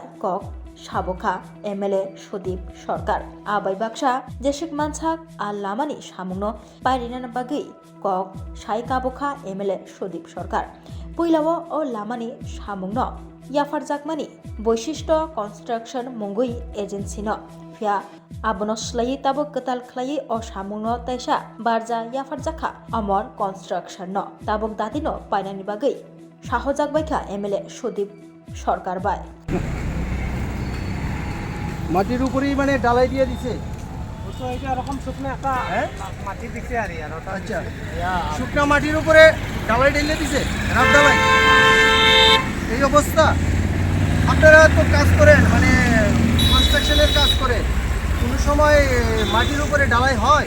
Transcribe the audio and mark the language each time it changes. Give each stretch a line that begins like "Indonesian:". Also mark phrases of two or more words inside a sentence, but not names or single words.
Kok Borok: कक साबखा एमएलए सुदीप सरकार आबाय बाक्सा जेसेक मानसाक आ लामानि सामुंनो पायरिनाना बागै कक साइ काबखा एमएलए सुदीप सरकार पुइलावो अ लामानि सामुंनो याफारजाकमानि बैशिष्ट कन्स्ट्राक्शन मुंगै एजेन्सिनो फिया आबनो स्लायै ताबो कताल खलायै अ सामुंनो तैसा बारजा याफारजाखा अमर कन्स्ट्राक्शननो ताबक दादिनो पायनानि बागै साहजाकबायखा एमएलए सुदीप सरकार बाय
Bangla: মাটির উপরেই মানে ডালাই দিয়ে দিছে। আচ্ছা, শুকনা মাটির উপরে ডালাই ঢেলে দিছে, রাত ডালাই। এই অবস্থা। আপনারা তো কাজ করেন, মানে কনস্ট্রাকশনের কাজ করেন, কোনো সময় মাটির উপরে ডালাই হয়?